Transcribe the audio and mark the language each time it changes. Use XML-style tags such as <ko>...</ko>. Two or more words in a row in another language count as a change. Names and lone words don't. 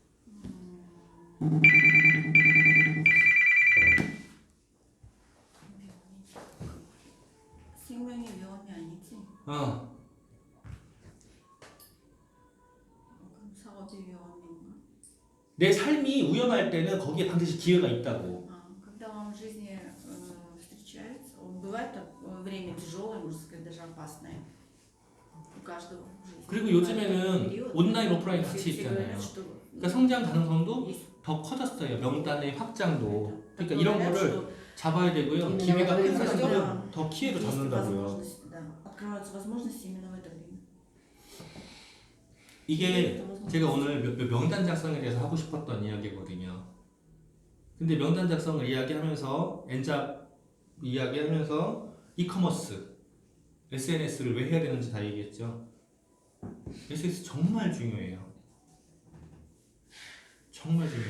<ko>생명이 위험이 아니지. 어. 그럼 사업이 위험인가? 내 삶이 위험할 때는 거기에 반드시 기회가 있다고.</ko> <ru>Когда вам в жизни встречается, бывает время тяжелое, можно сказать, даже опасное. У каждого в жизни.</ru> <ko>그리고 요즘에는 온라인, 오프라인 같이</ko> <ru>Все</ru> <ko>있잖아요.</ko> <ru>говорят, что</ru> <ko>그러니까 성장 가능성도</ko> <ru>есть</ru> <ko>더 커졌어요. 명단의 확장도. 그러니까 이런</ko> <ru>говорят,</ru> <ko>거를</ko> <ru>что</ru> <ko>잡아야 되고요.</ko> <ru>именно</ru> <ko>기회가</ko> <ru>в</ru> <ko>큰</ko> <ru>это время</ru> <ko>사람들은 더 기회를</ko> <ru>есть</ru> <ko>잡는다고요.</ko> <ru>возможность, да, открываются возможности именно в это время.</ru> <ko>이게 제가 오늘 명단 작성에 대해서 하고 싶었던 이야기거든요. 근데 명단 작성을 이야기하면서 엔잡 이야기하면서 이커머스 SNS를 왜 해야 되는지 다 얘기했죠. SNS 정말 중요해요. 정말 중요해요.</ko>